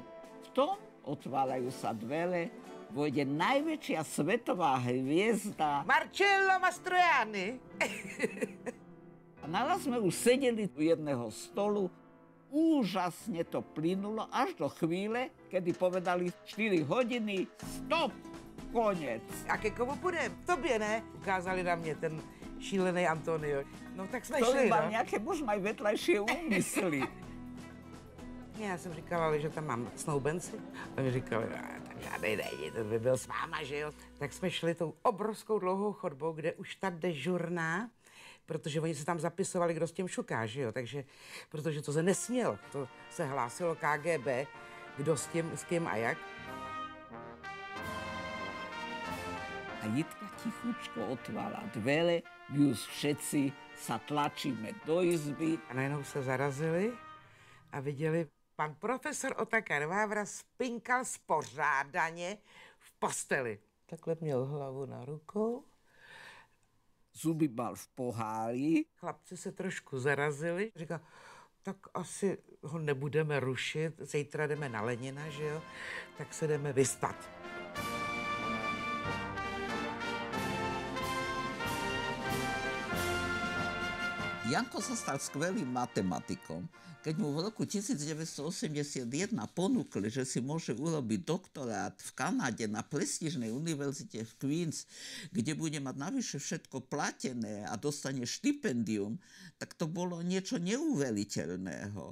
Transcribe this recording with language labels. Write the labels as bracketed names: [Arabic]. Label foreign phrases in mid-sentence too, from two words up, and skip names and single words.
[Slovak] V tom otvárajú sa dvere, vojde najväčšia svetová hviezda Marcello Mastroianni. A naraz sme už sedeli u jedného stolu Úžasne to plynulo až do chvíle, kedy povedali 4 hodiny, [Czech] stop, konec. A ke komu půjdem? Tobě, ne? Ukázali na mě ten šílený Antonio. No tak jsme To šli, mám no. nějaké možná i vedlejšie úmysly. Já jsem říkala, že tam mám snoubenci. A mi říkali, tak žádnej není, to by byl s váma, že jo. Tak jsme šli tou obrovskou dlouhou chodbou, kde už ta dežurná, protože oni se tam zapisovali, kdo s tím šuká, že jo. Takže, protože to se nesmělo, to se hlásilo KGB, kdo s tím, s kým a jak. [Slovak] A Jitka tichučko otvára dvere, my už všetci sa tlačíme do izby. [Czech] A najednou se zarazili a viděli, pan profesor Otakar Vávra spinkal spořádaně v posteli. Takhle měl hlavu na rukou. [Slovak] Zuby mal v pohári. [Czech] Chlapci se trošku zarazili. Říkal, tak asi ho nebudeme rušit, zítra jdeme na Lenina, že jo, tak se jdeme vyspat. [Slovak] Janko sa stal skvelým matematikom. Keď mu v roku 1981 ponúkli, že si môže urobiť doktorát v Kanade na prestížnej univerzite v Queens, kde bude mať navyše všetko platené a dostane štipendium, tak to bolo niečo neuveriteľného.